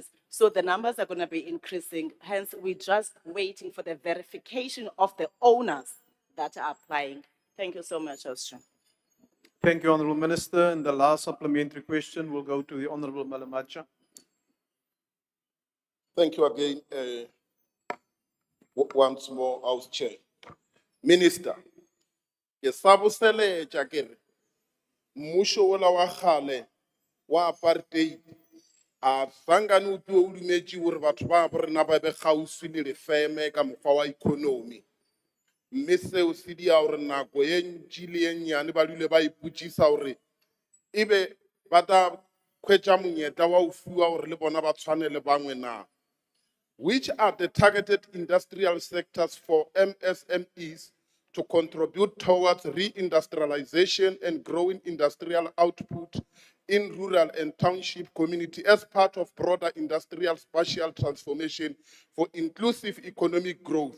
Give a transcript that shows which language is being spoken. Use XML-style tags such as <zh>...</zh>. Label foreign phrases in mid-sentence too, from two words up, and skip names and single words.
<en>So the numbers are going to be increasing. Hence, we're just waiting for the verification of the owners that are applying. Thank you so much, Austria. Thank you, Honourable Minister. And the last supplementary question will go to the Honourable Malamacha. Thank you again, once more, House Chair. Minister,</en> <nso>ke saboseletša ke re mmušo ola wa kgale wa apartheid a sankane o tuo o dumetše gore batho ba borena ba be kgauswi le lefeme ka mokgwa wa economy. Mme seo se dia gore nako ye ntši le ye nnyane ba dule ba ipotšiša gore ebe ba tla hwetša monyetla wa go fiwa gore le bona ba tshwane le bangwe na.</nso> <en>Which are the targeted industrial sectors for MSMEs to contribute towards reindustrialization and growing industrial output in rural and township community as part of broader industrial spatial transformation for inclusive economic growth?</en>